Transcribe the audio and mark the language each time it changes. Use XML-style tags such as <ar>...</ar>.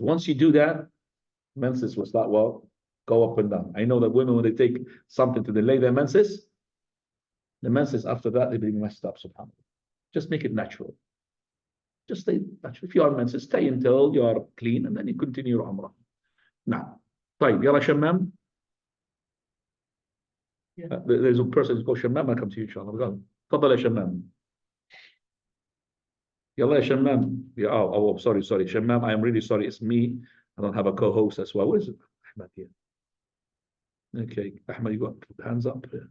<en>Once you do that, menses will start, well, go up and down. I know that women, when they take something to delay their menses, the menses after that, they become messed up, subhanAllah. Just make it natural. Just stay natural. If you are menses, stay until you are clean and then you continue your Umrah.</en> <ar>Now, طيب يلا شمام.</ar> <en>There's a person who's called Shammam. I'll come to you inshallah.</en> <ar>تفضل يا شمام. يلا يا شمام.</ar> <en>Yeah, oh, sorry. Shammam, I am really sorry. It's me. I don't have a co-host as well. Where is it? Ahmed here. Okay, Ahmed, you got hands up.</en>